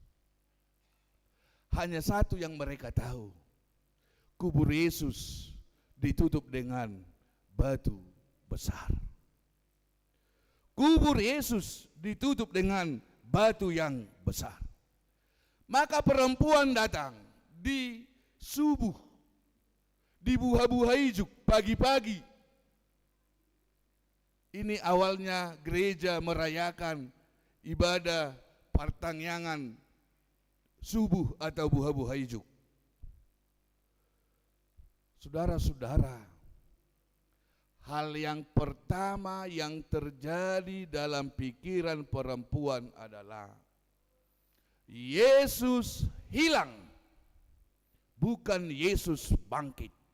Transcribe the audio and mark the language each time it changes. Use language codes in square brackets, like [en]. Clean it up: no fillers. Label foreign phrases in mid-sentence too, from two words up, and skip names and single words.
[id] Hanya satu yang mereka tahu, kubur Yesus ditutup dengan batu besar. Kubur Yesus ditutup dengan batu yang besar. Maka perempuan datang di subuh, di [bbc] buha-buha ijuk [id] pagi-pagi. Ini awalnya gereja merayakan ibadah pertangyangan subuh atau [bbc] buha-buha ijuk. [id] Saudara-saudara, hal yang pertama yang terjadi dalam pikiran perempuan adalah Yesus hilang, bukan Yesus bangkit.